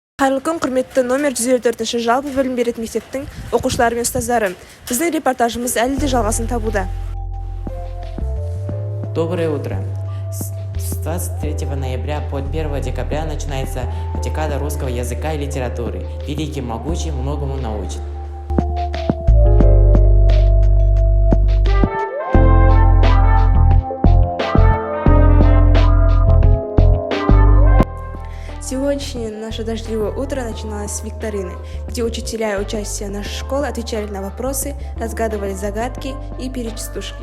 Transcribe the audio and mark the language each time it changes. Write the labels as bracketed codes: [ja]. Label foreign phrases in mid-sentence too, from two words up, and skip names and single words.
[kk] Қайырлы күн, құрметті номер 154 жалпы білім беретін мектептің оқушылары мен ұстаздары. Біздің репортажымыз әлі де жалғасын табуда. [ru] Доброе утро. С 23 ноября по 1 декабря начинается декада русского языка и литературы. Великий, могучий, многому научит. Сегодняшнее наше дождливое утро начиналось с викторины, где учителя и участие нашей школы отвечали на вопросы, разгадывали загадки и перечислушки.